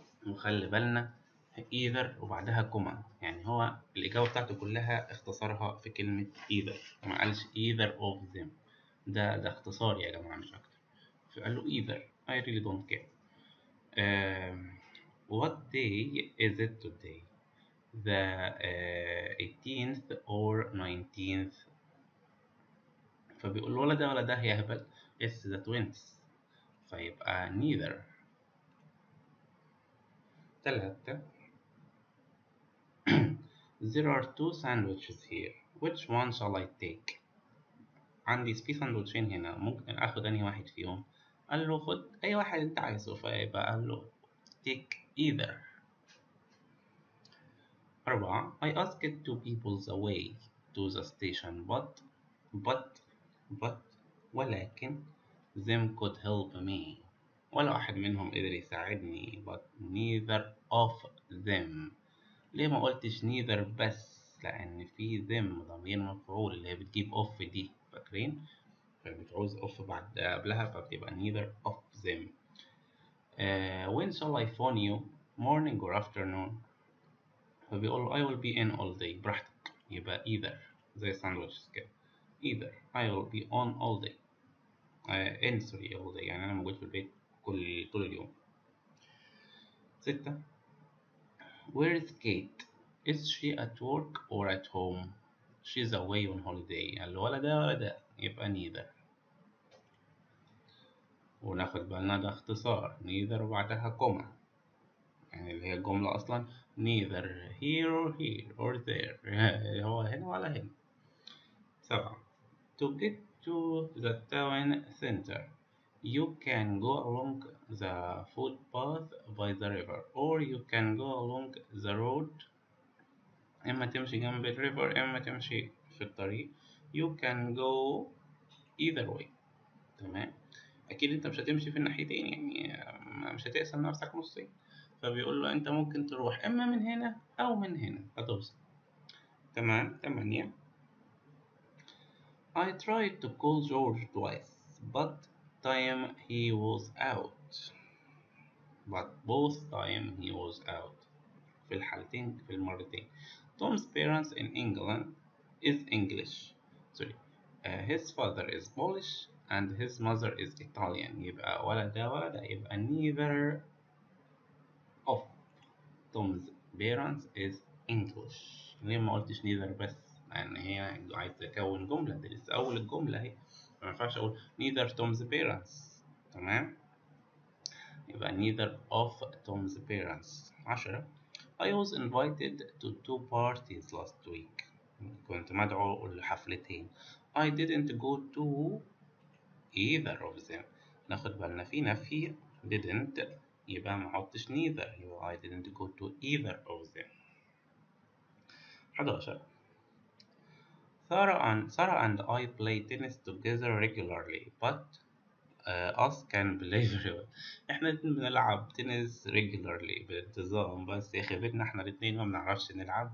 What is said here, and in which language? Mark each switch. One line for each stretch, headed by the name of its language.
Arabic: وخلي بالنا either وبعدها كوما، يعني هو الإجابة بتاعته كلها اختصرها في كلمة either، ما قالش
English: either of them.
Arabic: ده اختصار يا جماعة مش أكتر. فقال له
English: either I really don't care. What day is it today؟ the 18th or 19th؟
Arabic: فبيقول ولا ده ولا ده يا هبل،
English: it's the 20th،
Arabic: فيبقى
English: neither. 3. There are two sandwiches here. Which one shall I take?
Arabic: عندي في سندوتشين هنا، ممكن آخد أنهي واحد فيهم؟ قال له خد أي واحد أنت عايزه، فيبقى قال له
English: take either. 4. I asked two people the way to the station but
Arabic: ولكن
English: them could help me.
Arabic: ولا واحد منهم قدر يساعدني.
English: but neither of them.
Arabic: ليه ما قلتش neither بس؟ لأن في them ضمير مفعول اللي هي بتجيب off دي، فاكرين؟ فبتعوز off بعد قبلها فبتبقى
English: neither of them. When shall I phone you? Morning or afternoon? فبيقول له I will be in all day.
Arabic: براحتك، يبقى either زي sandwiches كده.
English: either I will be on all day. in sorry all day،
Arabic: يعني أنا موجود في البيت طول اليوم.
English: 6. Where is Kate? Is she at work or at home? She's away on holiday.
Arabic: قال له ولا ده ولا ده، يبقى neither. وناخد بالنا ده اختصار neither وبعدها كوما، يعني اللي هي الجملة أصلا
English: neither here or here or there.
Arabic: هو هنا ولا هنا. 7.
English: To get to the town center, you can go along the footpath by the river or you can go along the road.
Arabic: إما تمشي جنب الريفر إما تمشي في الطريق.
English: You can go either way.
Arabic: تمام. أكيد أنت مش هتمشي في الناحيتين، يعني مش هتقسم نفسك نصين، فبيقول له أنت ممكن تروح إما من هنا أو من هنا هتوصل. تمام. 8.
English: I tried to call George twice but time he was out. But both time he was out.
Arabic: في الحالتين في المرتين.
English: Tom's parents in England is English. Sorry. His father is Polish and his mother is Italian.
Arabic: يبقى ولا ده ولا ده، يبقى
English: neither of Tom's parents is English.
Arabic: ليه ما قلتش neither بس؟ لأن هي عايز تكون جملة، دي لسه أول الجملة أهي، ما ينفعش أقول
English: neither Tom's parents.
Arabic: تمام؟ يبقى
English: neither of Tom's parents. 10. I was invited to 2 parties last week.
Arabic: كنت مدعو لحفلتين.
English: I didn't go to either of them.
Arabic: ناخد بالنا في نفي didn't، يبقى ما احطش neither، يبقى
English: I didn't go to either of them. 11. Sarah and I play tennis together regularly but us can play very well.
Arabic: احنا الاتنين بنلعب تنس
English: regularly
Arabic: بانتظام، بس يا خيبتنا احنا الاتنين ما بنعرفش نلعب.